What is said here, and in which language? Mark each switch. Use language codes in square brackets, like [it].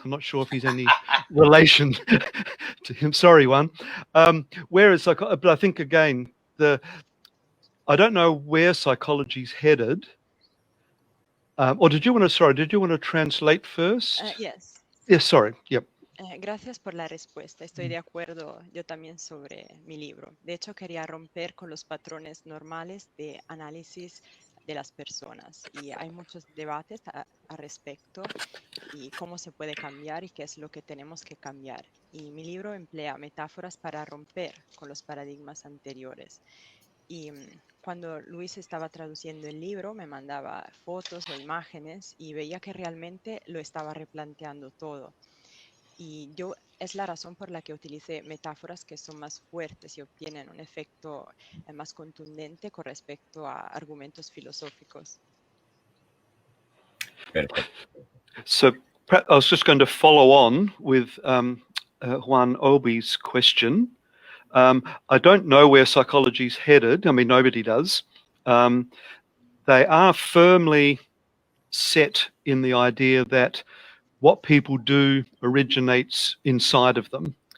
[en] I'm not sure if he's any relation to him. Sorry, Juan. But I think again, I don't know where psychology's headed. Or did you want to translate first? Yes. Yes, sorry. Yep. [es] Gracias por la respuesta. Estoy de acuerdo yo también sobre mi libro. De hecho, quería romper con los patrones normales de análisis de las personas. Y hay muchos debates al respecto y cómo se puede cambiar y qué es lo que tenemos que cambiar. Y mi libro emplea metáforas para romper con los paradigmas anteriores. Y cuando Luis estaba traduciendo el libro, me mandaba fotos o imágenes y veía que realmente lo estaba replanteando todo. Y es la razón por la que utilicé metáforas que son más fuertes y obtienen un efecto más contundente con respecto a argumentos filosóficos. Perfecto. [en] So I was just going to follow on with Juan Obi's question. I don't know where psychology's headed. I mean, nobody does. They are firmly set in the idea that what people do originates inside of them.